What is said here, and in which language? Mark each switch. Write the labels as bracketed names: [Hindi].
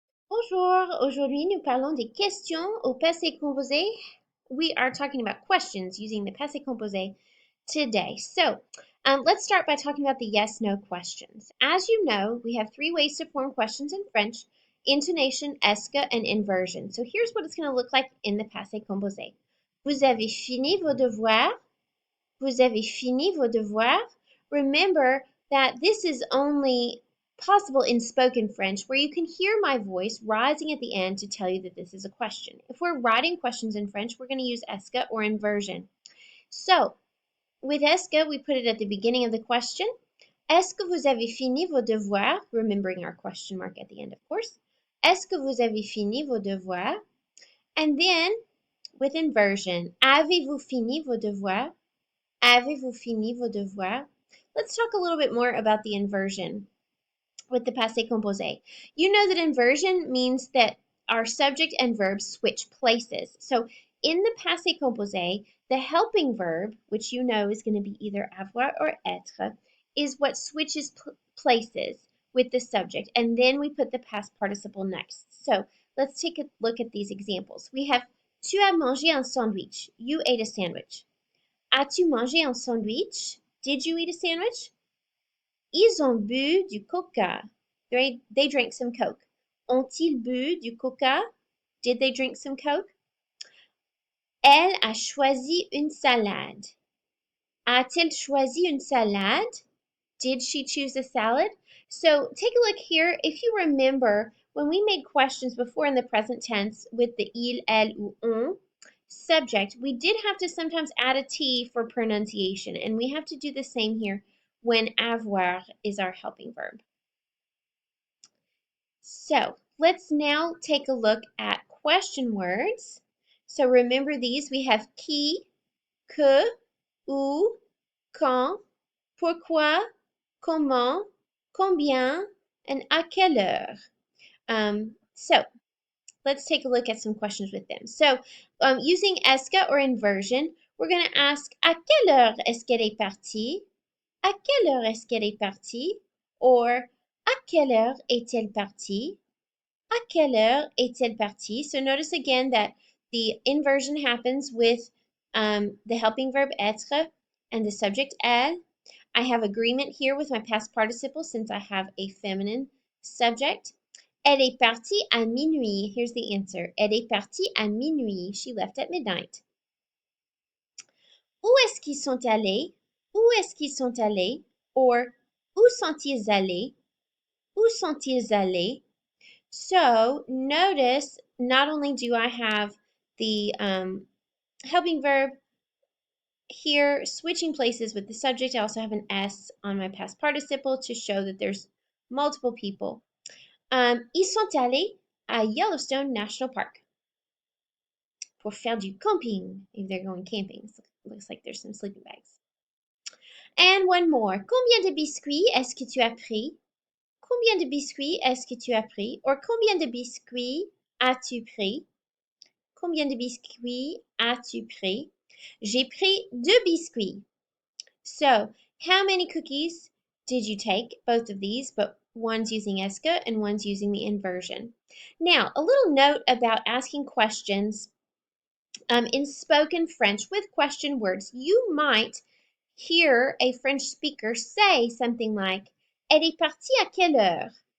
[French] Bonjour, aujourd'hui nous parlons des questions au passé composé. [English] We are talking about questions using the passé composé today. So let's start by talking about the yes-no questions. As you know, we have three ways to form questions in French: intonation, esca, and inversion. So here's what it's going to look like in the passé composé. [French] Vous avez fini vos devoirs? Vous avez fini vos devoirs? [English] Remember that this is only possible in spoken French, where you can hear my voice rising at the end to tell you that this is a question. If we're writing questions in French, we're going to use esca or inversion. So, with esca, we put it at the beginning of the question. [French] Est-ce que vous avez fini vos devoirs? [English] Remembering our question mark at the end, of course. [French] Est-ce que vous avez fini vos devoirs? [English] And then, with inversion, [French] avez-vous fini vos devoirs? Avez-vous fini vos devoirs? [English] Let's talk a little bit more about the inversion with the passé composé. You know that inversion means that our subject and verb switch places. So in the passé composé, the helping verb, which you know is going to be either avoir or être, is what switches places with the subject. And then we put the past participle next. So let's take a look at these examples. We have [French] tu as mangé un sandwich. [English] You ate a sandwich. [French] As-tu mangé un sandwich? [English] Did you eat a sandwich? [French] Ils ont bu du coca. [English] They drank some Coke. [French] Ont-ils bu du coca? [English] Did they drink some Coke? [French] Elle a choisi une salade. A-t-elle choisi une salade? [English] Did she choose a salad? So take a look here. If you remember, when we made questions before in the present tense with the il, elle, ou on subject, we did have to sometimes add a T for pronunciation, and we have to do the same here when avoir is our helping verb. So let's now take a look at question words. So remember these. We have qui, que, où, quand, pourquoi, comment, combien, and à quelle heure. So let's take a look at some questions with them. So using esca or inversion, we're going to ask [French] à quelle heure est-ce qu'elle est partie? À quelle heure est-ce qu'elle est partie? Or à quelle heure est-elle partie? À quelle heure est-elle partie? [English] So notice again that the inversion happens with the helping verb être and the subject elle. I have agreement here with my past participle since I have a feminine subject. [French] Elle est partie à minuit. Here's the answer. Elle est partie à minuit. [English] She left at midnight. [French] Où est-ce qu'ils sont allés? Où est-ce qu'ils sont allés? Or, où sont-ils allés? Où sont-ils allés? [English] So, notice not only do I have the helping verb here switching places with the subject, I also have an S on my past participle to show that there's multiple people. [French] Ils sont allés à Yellowstone National Park pour faire du camping, [English] if they're going camping. So looks like there's some sleeping bags. And one more. [French] Combien de biscuits est-ce que tu as pris? Combien de biscuits est-ce que tu as pris? Or combien de biscuits as-tu pris? Combien de biscuits as-tu pris? J'ai pris 2 biscuits. [English] So, how many cookies did you take? Both of these, but one's using esca and one's using the inversion. Now, a little note about asking questions in spoken French with question words. You might hear a French speaker say something like, [French] Elle est partie à quelle heure?